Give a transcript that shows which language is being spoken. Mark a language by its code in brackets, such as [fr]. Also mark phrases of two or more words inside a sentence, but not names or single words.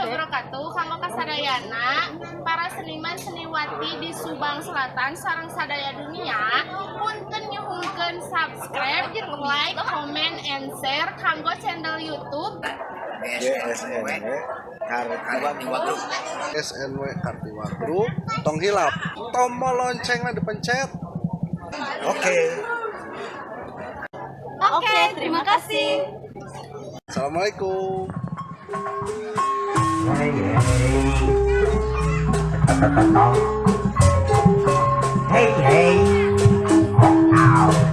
[su] wabarakatuh. Kanggo kasadayana para seniman seniwati di Subang Selatan sareng sadaya dunia, punten nyuhungkeun [en] subscribe, like, comment, and share [su] kanggo channel YouTube SNW Kartiwa Group. Tong hilap tombol loncengnya dipencet. [id] Oke, terima kasih. Assalamualaikum. [en] Hey, oh now.